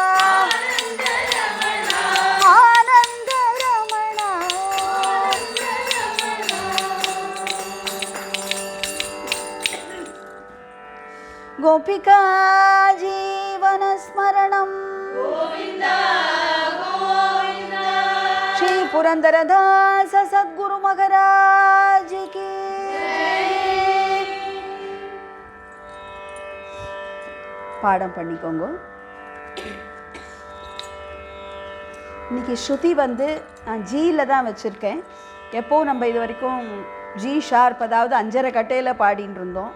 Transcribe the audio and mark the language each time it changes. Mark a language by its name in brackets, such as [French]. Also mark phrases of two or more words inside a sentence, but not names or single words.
[Sanskrit] आनंद रमणा गोपिका जीवन स्मरणं गोविंदा गोविंदा श्री पुरंदरदास सद्गुरु महाराज की [Tamil] பாடம் பண்ணிக்கோங்க. இன்னைக்கு ஸ்ருதி வந்து நான் ஜியில் தான் வச்சுருக்கேன். எப்போது நம்ம இது வரைக்கும் [English] G sharp, [Tamil] அதாவது 5.5 கட்டையில் பாடின்னு இருந்தோம்.